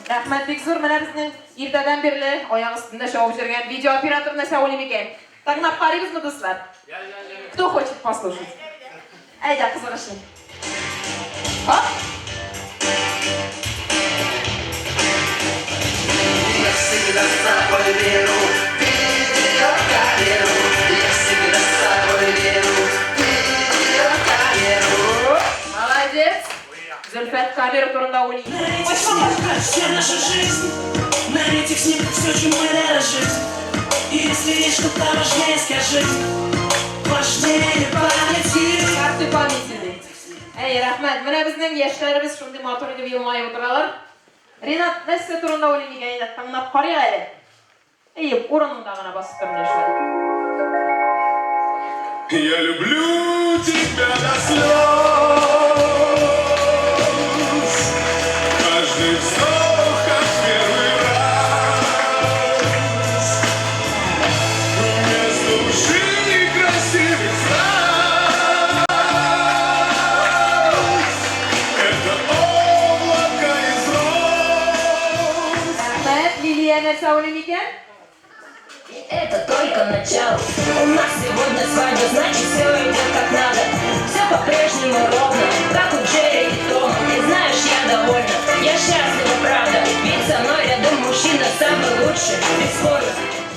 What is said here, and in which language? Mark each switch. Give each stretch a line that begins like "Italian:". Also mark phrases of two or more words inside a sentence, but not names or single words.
Tatar: Рахмат бик зур. Менә безнең иртәдән бирле аяк өстендә шауып жүргән видео операторына сәулем икән. Тыңлап карыйбызмы, дуслар?
Russian: Кто хочет послушать?
Tatar: Әйдә, кызыгышлы.
Russian: Хоп! Я всегда с тобой веру, ты в камеру. Я всегда с тобой веру, ты в камеру. Молодец!
Tatar: Зульфат камера турында уйлый.
Russian: Вся наша жизнь на этих снимках все, чем мы дорожим. И если есть что-то важнее, скажи. Важнее памяти. Карты памяти.
Tatar: Эй, рахмат. Менә безнең яшьләребез шундый матур итеп елмаеп утыралар. Ринат, нәрсә турында уйлый микән инде? Тыңлап карыйк әле. Эй, урынында гына басып тор менә шулай.
Russian: Я люблю тебя до слез. Каждый вздох, как первый раз. Вместо лжи некрасивых фраз. Это облако из роз.
Tatar: Рахмат, Лилия нәрсә уйлый микән?
Russian: Это только начало. У нас сегодня свадьба, значит все идет как надо. Все по-прежнему ровно, как у Джерри и Тома. Ты знаешь, я довольна, я счастлива, правда. Ведь со мной рядом мужчина самый лучший, без споров.